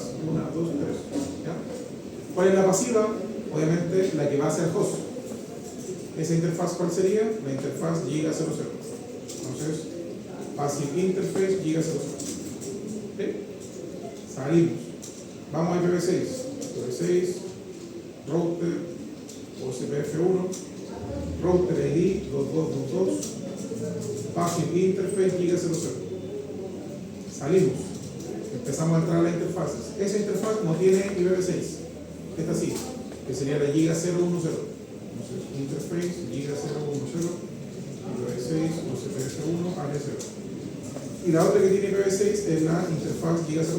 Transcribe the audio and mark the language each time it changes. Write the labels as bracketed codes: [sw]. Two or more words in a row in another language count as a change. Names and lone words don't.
[es] 1, 2, 3. ¿Ya? ¿Cuál es la pasiva? Obviamente la que va hacia el host. ¿Esa interfaz cuál sería? La interfaz Giga 00. Entonces, [en] Passive Interface, [es] Giga 00. ¿Ok? Salimos. Vamos a IPv6. [en] IPv6, router, OSPF1, router ID 2222, Passive Interface, Giga 00. [es] Salimos. Empezamos a entrar a las interfaces. Esa interfaz no tiene IPv6. Esta sí, que sería la Giga 010. Entonces, Interface, Giga 010, IPv6, OSPF1, área 0. Y la otra que tiene IPv6 es la interfaz Giga 00.